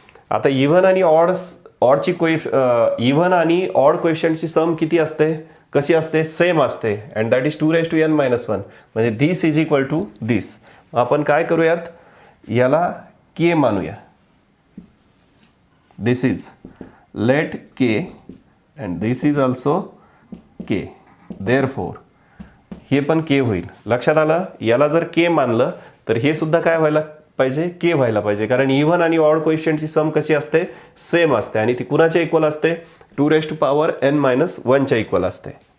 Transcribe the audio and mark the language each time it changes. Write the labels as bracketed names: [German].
[Marathi] आता इव्हन आणि ऑडची इव्हन आणि ऑड कोएफिशियंटची सम किती असते, कशी असते, सेम असते. [English] And that is 2⁻n-1. म्हणजे this is equal to this. [Marathi] आपण काय करूयात, याला के मानूया. [English] This is let K and this is also K. [Marathi] Therefore हे पण के होईल. लक्षात आलं. याला जर के मानलं तर हे सुद्धा काय व्हायला पाहिजे, के व्हायला पाहिजे. कारण इव्हन आणि ऑड कोएफिशियंटची सम कशी असते, सेम असते. आणि ती कुणाच्या इक्वल असते, 2⁻n-1 च्या इक्वल असते.